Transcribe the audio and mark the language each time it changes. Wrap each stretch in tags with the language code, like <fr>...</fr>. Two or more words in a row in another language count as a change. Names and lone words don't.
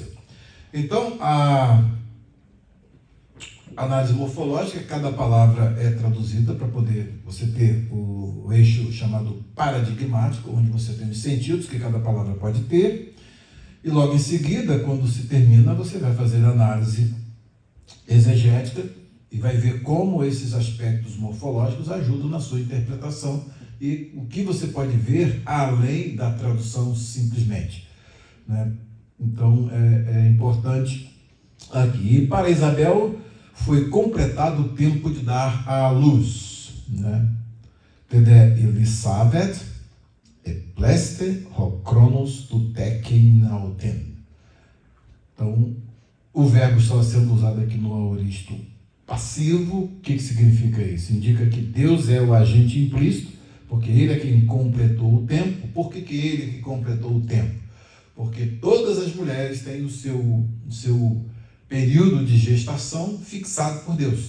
<pt>Então, a análise morfológica, cada palavra é traduzida para poder você ter o eixo chamado paradigmático, onde você tem os sentidos que cada palavra pode ter, e logo em seguida, quando se termina, você vai fazer a análise exegética e vai ver como esses aspectos morfológicos ajudam na sua interpretação e o que você pode ver além da tradução simplesmente, né? Então, é importante aqui. E para Isabel foi completado o tempo de dar à luz, né?</pt> <el>Ἐλισάβετ ἐπλήσθη ὁ χρόνος τοῦ τεκεῖν αὐτήν.</el> <pt>Então, o verbo está sendo usado aqui no aoristo passivo. O que significa isso? Indica que Deus é o agente implícito, porque Ele é quem completou o tempo. Por que Ele é que completou o tempo? Porque todas as mulheres têm o seu período de gestação fixado por Deus.</pt>